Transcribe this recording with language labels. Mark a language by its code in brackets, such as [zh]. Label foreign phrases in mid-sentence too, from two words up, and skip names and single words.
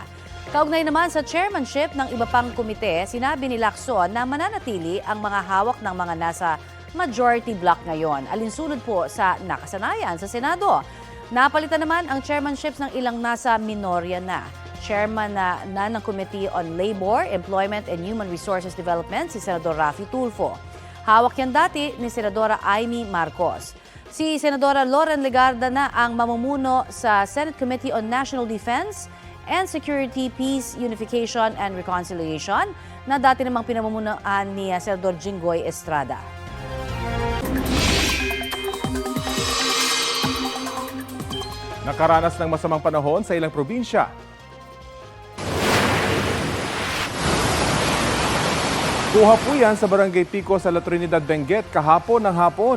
[tl] Kaugnay naman sa chairmanship ng iba pang komite, sinabi ni Lacson na mananatili ang mga hawak ng mga nasa majority block ngayon, alinsunod po sa nakasanayan sa Senado. Napalitan naman ang chairmanships ng ilang nasa minorya na. Chairman na ng Committee on Labor, Employment and Human Resources Development, si Senador Raffy Tulfo. Hawak yan dati ni Senadora Amy Marcos. Si Senadora Loren Legarda na ang mamumuno sa Senate Committee on National Defense and Security, Peace, Unification and Reconciliation na dati namang pinamumunuan ni Senador Jinggoy Estrada. Nakaranas ng masamang panahon sa ilang probinsya. Kuha po yan sa Barangay Pico sa La Trinidad, Benguet kahapon ng hapon.